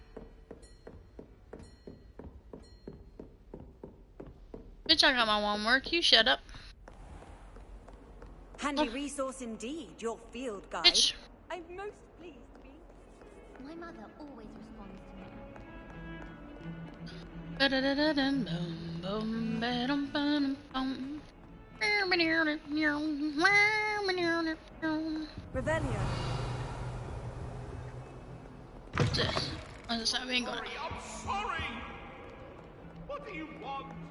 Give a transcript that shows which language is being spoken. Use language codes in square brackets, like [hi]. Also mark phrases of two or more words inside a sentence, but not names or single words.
[en] Bitch, I got my homework. You shut up. Handy resource indeed, your field guide. Bitch. I'm most pleased to be. My mother always responds to me. Ba-da-da-da-dum, boom, boom, ba-dum, ba-dum, boom. Revelio. What's this? Oh, this side we ain't going. I'm sorry! What do you want?